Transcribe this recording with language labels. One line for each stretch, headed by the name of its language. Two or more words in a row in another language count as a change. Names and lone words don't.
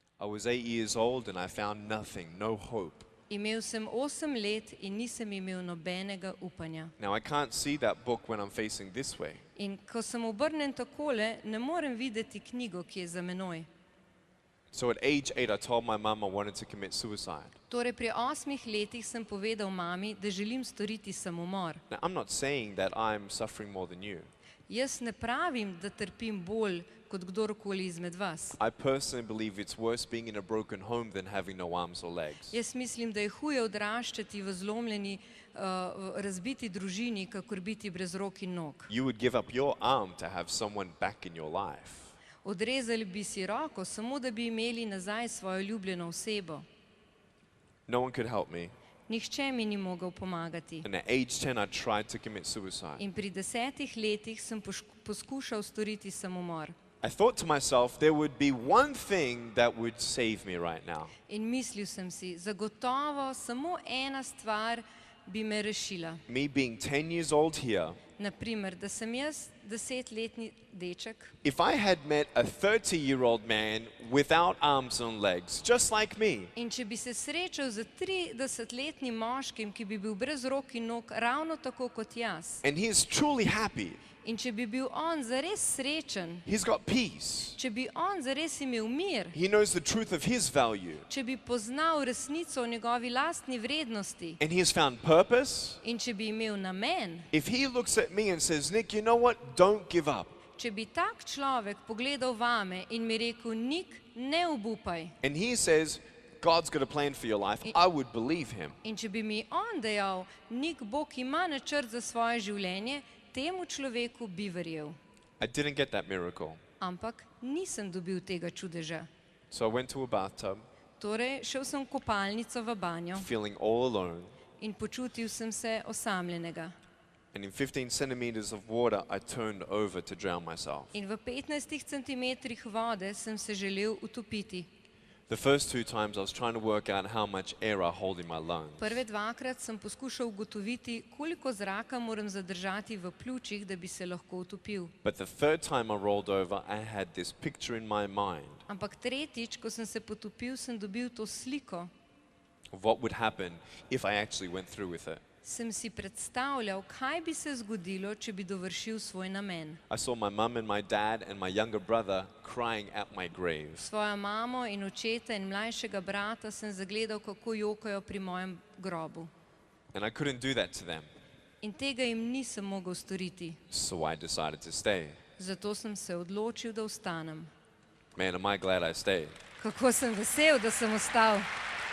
English: was 8 years old and I found nothing, no hope.
Slovenian: Imel sem 8 let in nisem imel nobenega upanja.
English: Now, I can't see that book when I'm facing this way.
Slovenian: In ko sem obrnen takole, ne morem videti knjigo, ki je za menoj.
English: So at age 8, I told my mum I wanted to commit suicide.
Slovenian: Torej pri 8 letih sem povedal mami, da želim storiti samomor.
English: Now, I'm not saying that I'm suffering more than you.
Slovenian: Jaz ne pravim, da trpim bolj kot kdorkoli izmed vas.
English: I personally believe it's worse being in a broken home than having no arms or legs.
Slovenian: Jaz mislim, da je huje odraščati v zlomljeni, razbiti družini, kakor biti brez rok in nog.
English: You would give up your arm to have someone back in your life.
Slovenian: Odrezali bi si roko, samo da bi imeli nazaj svojo ljubljeno osebo.
English: No one could help me.
Slovenian: Nihče mi ni mogel pomagati.
English: And at age 10, I tried to commit suicide.
Slovenian: In pri 10 letih sem poskušal storiti samomor.
English: I thought to myself, there would be one thing that would save me right now.
Slovenian: In mislil sem si, zagotovo samo ena stvar bi me rešila.
English: Me being 10 years old here.
Slovenian: Naprimer, da sem jaz 10-letni deček.
English: If I had met a 30-year-old man without arms and legs, just like me.
Slovenian: In če bi se srečal z 30-letnim moškim, ki bi bil brez rok in nog, ravno tako kot jaz.
English: And he is truly happy.
Slovenian: In če bi bil on zares srečen,
English: He's got peace.
Slovenian: če bi on zares imel mir,
English: He knows the truth of his value.
Slovenian: če bi poznal resnico o njegovi lastni vrednosti
English: And he has found purpose.
Slovenian: in če bi imel namen,
English: If he looks at me and says, Nick, you know what? Don't give up.
Slovenian: če bi tak človek pogledal vame in mi rekel, Nik, ne obupaj.
English: And he says, God's got a plan for your life, I would believe him.
Slovenian: In če bi mi on dejal, Nik, Bog ima načrt za svoje življenje, temu človeku bi verjel.
English: I didn't get that miracle.
Slovenian: Ampak nisem dobil tega čudeža.
English: So I went to a bathtub,
Slovenian: Torej, šel sem v kopalnico v banjo
English: feeling all alone.
Slovenian: in počutil sem se osamljenega.
English: And in 15 centimeters of water, I turned over to drown myself.
Slovenian: In v 15 centimetrih vode sem se želel utopiti.
English: The first 2 times, I was trying to work out how much air I hold in my lungs.
Slovenian: Prve dvakrat sem poskušal ugotoviti, koliko zraka moram zadržati v pljučih, da bi se lahko utopil.
English: But the third time I rolled over, I had this picture in my mind
Slovenian: Ampak tretjič, ko sem se potopil, sem dobil to sliko.
English: of what would happen if I actually went through with it.
Slovenian: Sem si predstavljal, kaj bi se zgodilo, če bi dovršil svoj namen.
English: I saw my mum and my dad and my younger brother crying at my grave.
Slovenian: Svojo mamo in očeta in mlajšega brata sem zagledal, kako jokajo pri mojem grobu.
English: And I couldn't do that to them.
Slovenian: In tega jim nisem mogel storiti.
English: So I decided to stay.
Slovenian: Zato sem se odločil, da ostanem.
English: Man, am I glad I stayed.
Slovenian: Kako sem vesel, da sem ostal.